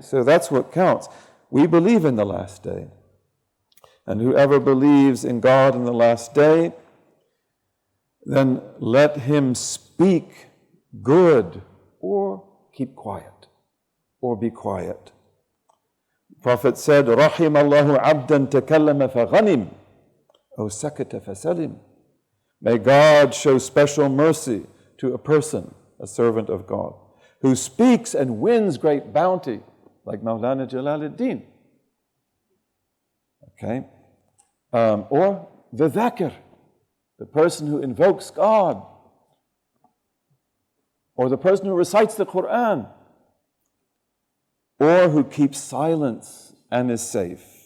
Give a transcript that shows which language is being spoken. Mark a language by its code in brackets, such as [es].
[en] So that's what counts. We believe in the last day. And whoever believes in God in the last day, then let him speak good or keep quiet or be quiet. [ar] The Prophet said, رَحِمَ اللَّهُ عَبْدًا تَكَلَّمَ فَغَنِمْ أَوْ سَكَتَ فَسَلِمْ. [en] May God show special mercy to a person, a servant of God, who speaks and wins great bounty, like Mawlana Jalaluddin. Okay? Or the dhakir, the person who invokes God, or the person who recites the Quran, or who keeps silence and is safe.